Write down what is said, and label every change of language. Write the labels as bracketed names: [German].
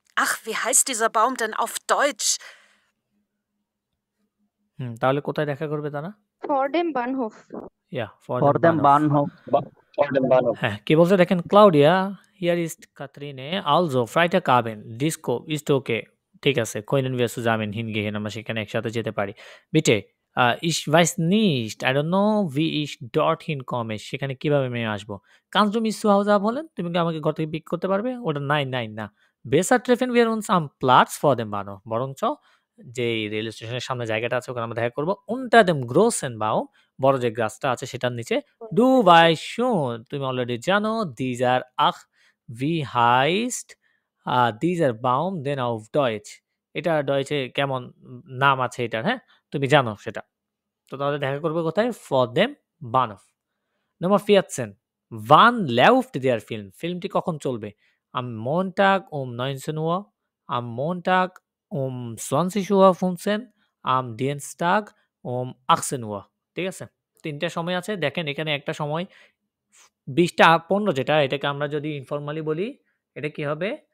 [German] Ach, wie heißt dieser Baum denn auf Deutsch? [Bangla] তাহলে কোথায় দেখা করবে তারা? [German] For dem Bahnhof. Ja, vor For dem them Bahnhof. Bahnhof. [Bangla] হ্যাঁ, কি বলছে দেখেন, [German] Claudia, hier ist Kathrine, also Freitagabend, Disco ist okay. [Bangla] ঠিক আছে, [German] können wir zusammen hingehen, [Bangla] আমরা সেখানে একসাথে যেতে পারি। [German] Bitte, ich weiß nicht, [English] I don't know, [German] wie ich dorthin komme, [Bangla] সেখানে কিভাবে আমি আসবো। [German] Kannst du mich zu Hause abholen? [Bangla] তুমি কি আমাকে ঘর থেকে পিক করতে পারবে? ওটা nein, না। [German] Besser treffen wir uns am Platz vor dem Bahnhof, [Bangla] বরঞ্চ যে রেল স্টেশনের সামনে জায়গাটা আছে ওখানে আমরা দেখা করবো [German] unter dem großen Baum, [Bangla] বড় যে গাছটা আছে সেটার নিচে। [German] Du weißt schon, [Bangla] তুমি অলরেডি জানো, [German] dieser ach wie heißt dieser Baum denn auf Deutsch? [Bangla] এটা ডয়েচে কেমন নাম আছে এটার, হ্যাঁ? তুমি জানো সেটা। তো তাহলে দেখা করবে কোথায়? [German] For dem Bahnhof. Nummer 14 Wann läuft der Film? [Bangla] ফিল্মটি কখন চলবে? [German] Am Montag um 19 Uhr, am Montag um 20:15 Uhr, am Dienstag um 18 Uhr. [Bangla] ঠিক আছে? 3টা সময় আছে। দেখেন এখানে একটা সময় 20টা 15 যেটা, এটাকে আমরা যদি ইনফরমালি বলি, এটা কি হবে?